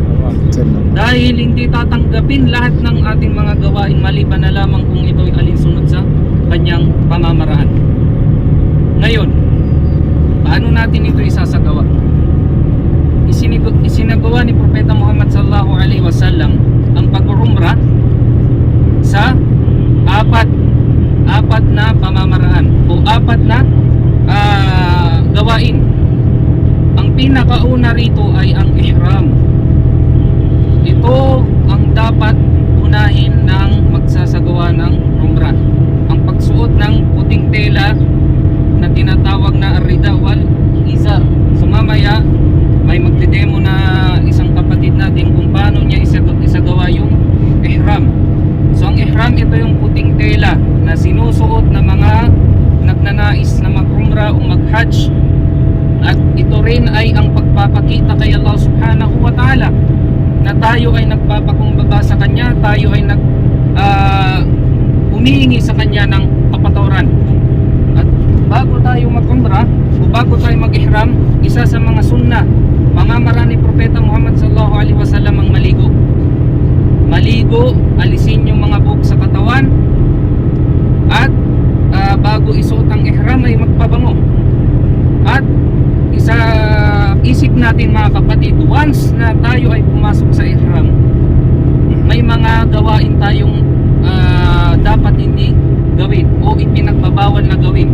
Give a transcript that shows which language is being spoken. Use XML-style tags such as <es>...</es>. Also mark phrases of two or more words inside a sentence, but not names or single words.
<tl>Dahil hindi tatanggapin lahat ng ating mga gawain maliban na lamang kung ito ay alinsunod sa kanyang pamamaraan. Ngayon, paano natin ito isasagawa? Isinagawa ni Propeta Muhammad</tl> <ar>صلى الله عليه وسلم</ar> <tl>ang pag-umrah sa apat na pamamaraan o apat na gawain. pinakauna rito ay ang ihram. Ito ang dapat unahin ng magsasagawa ng umrah. Ang pagsuot ng puting tela na tinatawag na</tl> <ar>الرداء والإزار.</ar> <tl>So mamaya may magdedemo na isang kapatid natin kung paano niya isagawa yung ihram. So ang ihram, ito yung puting tela na sinusuot ng mga nagnanais na mag-umrah o mag-hajj. At ito rin ay ang pagpapakita kay Allah</tl> <ar>سبحانه وتعالى</ar> <tl>na tayo ay nagpapakumbaba sa Kanya, tayo ay humihingi sa Kanya ng kapatawaran. At bago tayo mag-umrah o bago tayo mag-ihram, isa sa mga sunnah, pamamaraan ni Propeta Muhammad</tl> <ar>صلى الله عليه وسلم</ar> <tl>ang maligo. Maligo, alisin yung mga buhok sa katawan, at bago isuot ang ihram ay magpabango. At isa isip natin mga kapatid, once na tayo ay pumasok sa ihram, may mga gawain tayong dapat hindi gawin o ipinagbabawal na gawin.</tl>